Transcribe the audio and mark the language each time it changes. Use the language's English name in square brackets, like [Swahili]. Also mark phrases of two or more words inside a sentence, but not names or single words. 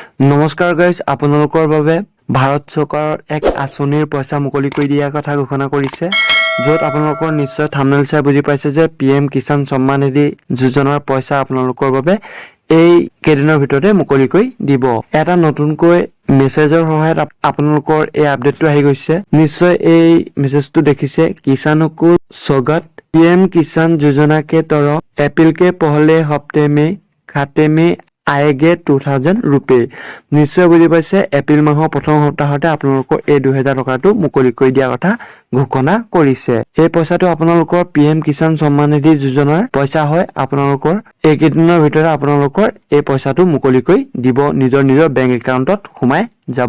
[Assamese] নমস্কাৰ গাইজ, আপোনালোকৰ বাবে ভাৰত চৰকাৰৰ এক আঁচনিৰ পইচা মুকলি কৰি দিয়াৰ কথা ঘোষণা কৰিছে, য'ত আপোনালোকৰ নিশ্চয় থাম্বনেইল চাই বুজি পাইছে যে PM কিষাণ সন্মান নিধি যোজনাৰ পইচা আপোনালোকৰ বাবে এই কেইদিনৰ ভিতৰতে মুকলি কৰি দিব। এটা নতুনকৈ মেছেজৰ সহায়ত আপোনালোকৰ এই আপডেটটো আহি গৈছে। নিশ্চয় এই মেছেজটো দেখিছে, [Hindi] किसानों को स्वागत, PM किसान योजना के तहत अप्रैल के पहले हफ्ते में खाते में आएगे 2000 रुपये। [Assamese] নিশ্চয় বুজি পাইছে, এপ্ৰিল মাহৰ প্ৰথম সপ্তাহতে আপোনালোকৰ এই 2000 টকাটো মুকলি কৰি দিয়াৰ কথা ঘোষণা কৰিছে। এই পইচাটো আপোনালোকৰ PM কিষাণ সন্মান নিধি যোজনাৰ পইচা হয়। আপোনালোকৰ এইকেইদিনৰ ভিতৰত আপোনালোকৰ এই পইচাটো মুকলি কৰি দিব, নিজৰ বেংক একাউণ্টত সোমাই যাব।